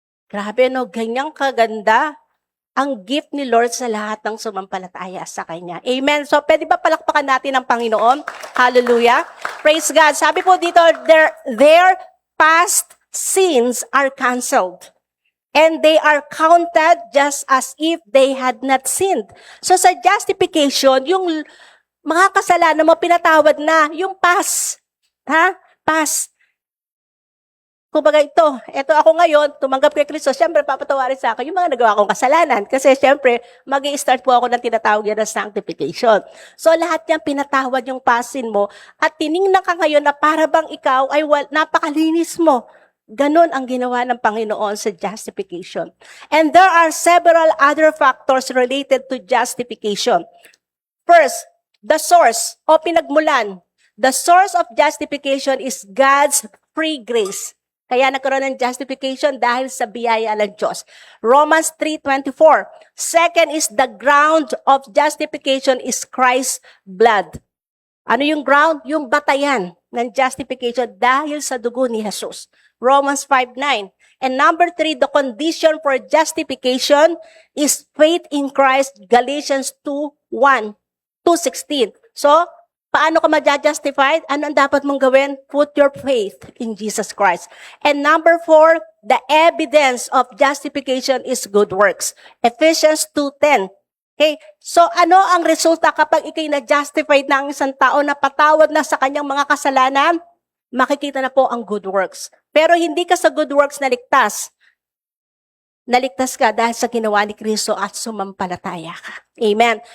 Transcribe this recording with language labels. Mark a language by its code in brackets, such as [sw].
[tl] Grabe no, ganyang kaganda ang gift ni Lord sa lahat ng sumampalataya sa Kanya. Amen. So, pwede ba palakpakan natin ang Panginoon? [en] Hallelujah. Praise God. [tl] Sabi po dito, [en] their past sins are canceled. And they are counted just as if they had not sinned. [tl] So, sa justification, yung mga kasalanan mo, pinatawad na. Yung past. Past. Kumbaga ito ako ngayon, tumanggap kay Kristo, siyempre papatawarin sa akin yung mga nagawa kong kasalanan. Kasi siyempre, mag-i-start po ako ng tinatawag yan na sanctification. So lahat yan, pinatawad yung pasin mo, at tiningnan ka ngayon na para bang ikaw ay napakalinis mo. Ganon ang ginawa ng Panginoon sa justification. [en] And there are several other factors related to justification. First, the source [tl] o pinagmulan. [en] The source of justification is God's free grace. [tl] Kaya nagkaroon ng justification dahil sa biyaya ng Diyos. [en] Romans 3:24. Second is the ground of justification is Christ's blood. [tl] Ano yung ground? Yung batayan ng justification dahil sa dugo ni Jesus. [en] Romans 5:9. And number 3, the condition for justification is faith in Christ. [tl] Galatians 2:16. So, paano ka ma-justified? Ano ang dapat mong gawin? [en] Put your faith in Jesus Christ. And number 4, the evidence of justification is good works. Ephesians 2:10. Okay? [tl] So, ano ang resulta kapag ikay na-justified ng isang tao na patawad na sa kanyang mga kasalanan? Makikita na po ang good works. Pero hindi ka sa good works naligtas. Naligtas ka dahil sa ginawa ni Kristo at sumampalataya ka. Amen.